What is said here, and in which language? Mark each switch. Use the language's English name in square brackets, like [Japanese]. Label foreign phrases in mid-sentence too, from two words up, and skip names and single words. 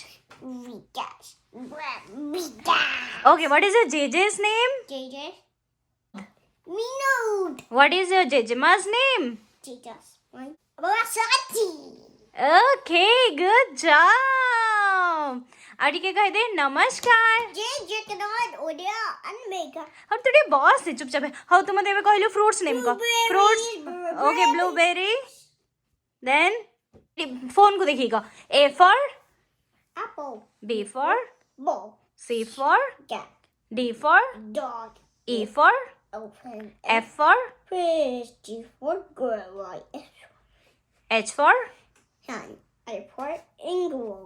[English] Vikash. Vikash. Okay, what is your JJ's name? JJ. Minode. What is your Jejema's name? JJ's one. Basati. Okay, good job. [Odia] ଆଉ ଟିକେ କହିଦେ ନମସ୍କାର। [English] JJ cannot order and make a [Odia] ଆଉ ତୁ ଟିକେ ବସ୍ ଚୁପଚାପ ହଉ ତୁ ମୋତେ ଏବେ କହିଲୁ [English] fruits name [Odia] କହ [English] fruits okay blueberry then [Odia] ଫୋନ୍କୁ ଦେଖିକି କହ [English] A for apple. B for Ball. C for Cat. D for Dog. E for Open. F for Fish. G for girl. H for Hand. I for England.